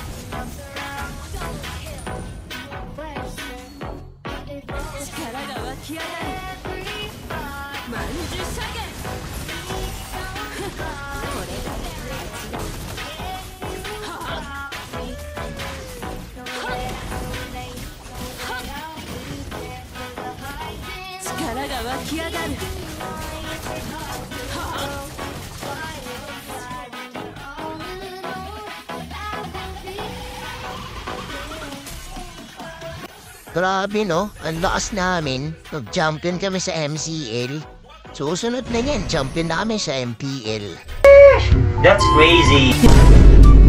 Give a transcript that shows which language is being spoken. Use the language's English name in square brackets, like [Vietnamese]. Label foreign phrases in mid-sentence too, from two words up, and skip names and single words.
[Japanese] 力が湧き上がるまんじゅしゃげこれが力が湧き上がる [Filipino] Grabe no, ang lakas namin. Nag-champion kami sa MCL. Susunod na yan, champion na kami sa MPL. [English] That's crazy.